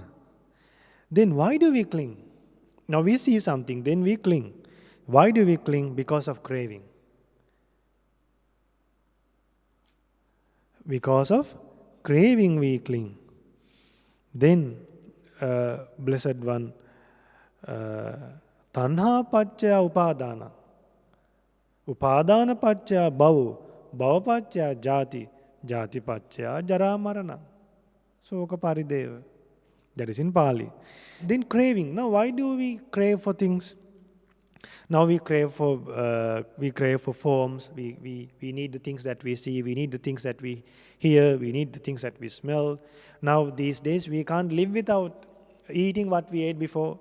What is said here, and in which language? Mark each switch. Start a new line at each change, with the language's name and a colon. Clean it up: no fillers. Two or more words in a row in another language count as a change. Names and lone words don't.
English: Then why do we cling? Now we see something, then we cling. Why do we cling? Because of craving. Because of craving we cling. Then, Blessed One,
Pali: tanha paccaya upadana. Upadana paccaya bhava. Bhava paccaya jati. Jati paccaya jara marana. Soka parideva.
English: That is in Pali. Then craving. Now why do we crave for things? Now we crave for forms. We need the things that we see. We need the things that we hear. We need the things that we smell. Now these days we can't live without eating what we ate before.